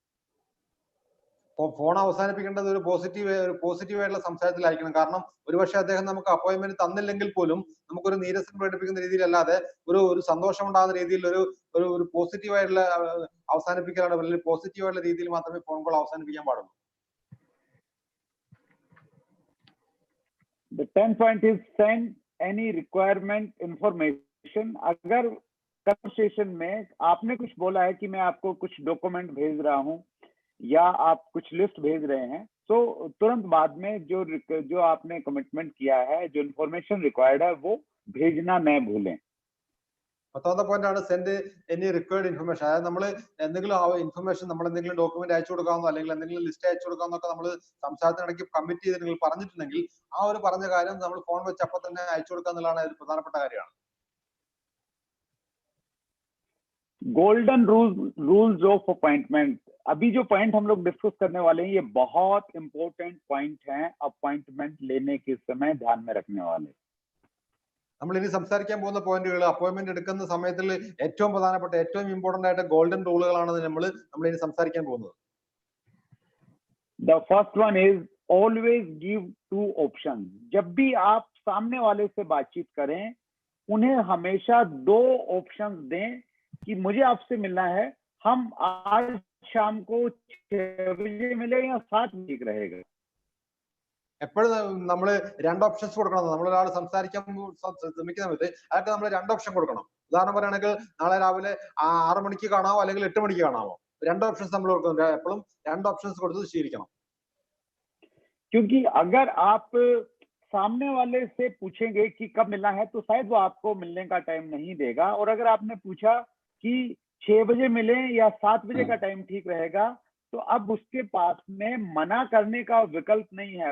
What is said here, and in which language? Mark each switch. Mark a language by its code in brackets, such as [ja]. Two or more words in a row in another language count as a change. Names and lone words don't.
[ml] ഫോൺ അവസാനിപ്പിക്കേണ്ടത് ഒരു പോസിറ്റീവ് ആയിട്ടുള്ള സംസാരത്തിലായിരിക്കണം. കാരണം ഒരുപക്ഷെ അദ്ദേഹം നമുക്ക് അപ്പോയിന്റ്മെന്റ് തന്നില്ലെങ്കിൽ പോലും നമുക്കൊരു നീരസം പ്രകടിപ്പിക്കുന്ന രീതിയിലല്ലാതെ ഒരു സന്തോഷം ഉണ്ടാകുന്ന രീതിയിൽ ഒരു പോസിറ്റീവ് ആയിട്ടുള്ള അവസാനിപ്പിക്കലാണ്, അല്ലെങ്കിൽ പോസിറ്റീവ് ആയിട്ടുള്ള രീതിയിൽ മാത്രമേ ഫോൺ കോൾ അവസാനിപ്പിക്കാൻ പാടുള്ളൂ. [en] The 10th point is send any requirement information. [hi] अगर कन्वर्सेशन में आपने कुछ बोला है कि मैं आपको कुछ डॉक्यूमेंट भेज रहा हूं या आप कुछ लिस्ट भेज रहे हैं, तो तुरंत बाद में जो आपने कमिटमेंट किया है, जो [en] information required [hi] है, वो भेजना न भूलें। [ml] പത്താമത്തെ പോയിന്റ് ആണ് [en] send any required information. [ml] അതായത് നമ്മൾ എന്തെങ്കിലും ഇൻഫർമേഷൻ, നമ്മൾ എന്തെങ്കിലും ഡോക്യുമെന്റ് അയച്ചു കൊടുക്കാമെന്നോ അല്ലെങ്കിൽ എന്തെങ്കിലും ലിസ്റ്റ് അയച്ചു കൊടുക്കാമെന്നൊക്കെ നമ്മൾ സംസാരത്തിനിടയ്ക്ക് കമ്മിറ്റ് ചെയ്ത് നിങ്ങൾ പറഞ്ഞിട്ടുണ്ടെങ്കിൽ ആ ഒരു പറഞ്ഞ കാര്യം നമ്മൾ ഫോൺ വെച്ച് അപ്പൊ തന്നെ അയച്ചു കൊടുക്കുക എന്നുള്ളതാണ് ഒരു പ്രധാനപ്പെട്ട കാര്യമാണ്. [en] golden rules of appointment, [hi] अभी जो पॉइंट हम लोग डिस्कस करने वाले हैं ये बहुत [en] important point [hi] हैं अपॉइंटमेंट लेने के समय ध्यान में रखने वाले. [ml] നമ്മൾ ഇനി സംസാരിക്കാൻ പോകുന്ന പോയിന്റുകൾ അപ്പോയിന്റ്മെന്റ് എടുക്കുന്ന സമയത്തിൽ ഏറ്റവും പ്രധാനപ്പെട്ട ഏറ്റവും ഇമ്പോർട്ടന്റ് ആയിട്ട് ഗോൾഡൻ റൂളുകളാണ് നമ്മൾ ഇനി സംസാരിക്കാൻ പോകുന്നത്. [en] The first one is always give two options. [hi] जब भी आप सामने वाले से बातचीत करें, उन्हें हमेशा दो ऑप्शंस दें कि मुझे आपसे मिलना है, हम आज शाम को 6 बजे मिले या 7 बजे ठीक रहेगा. [ml] എപ്പോഴും നമ്മൾ രണ്ട് ഓപ്ഷൻസ് കൊടുക്കണം. നമ്മളൊരാൾ സംസാരിക്കാൻ ശ്രമിക്കുന്ന സമയത്ത് അയാൾക്ക് നമ്മൾ രണ്ട് ഓപ്ഷൻ കൊടുക്കണം. ഉദാഹരണം പറയുകയാണെങ്കിൽ നാളെ രാവിലെ 6 മണിക്ക് കാണാമോ അല്ലെങ്കിൽ 8 മണിക്ക് കാണാമോ, രണ്ട് ഓപ്ഷൻസ് നമ്മൾ കൊടുക്കണം. എപ്പോഴും രണ്ട് ഓപ്ഷൻസ് കൊടുത്ത് ശീലിക്കണം. [hi] क्योंकि अगर आप सामने वाले से पूछेंगे कि कब मिलना है तो शायद वो आपको मिलने का टाइम नहीं देगा, और अगर आपने पूछा कि 6 बजे मिले या 7 बजे का टाइम ठीक रहेगा, तो अब उसके पास में मना करने का विकल्प नहीं है.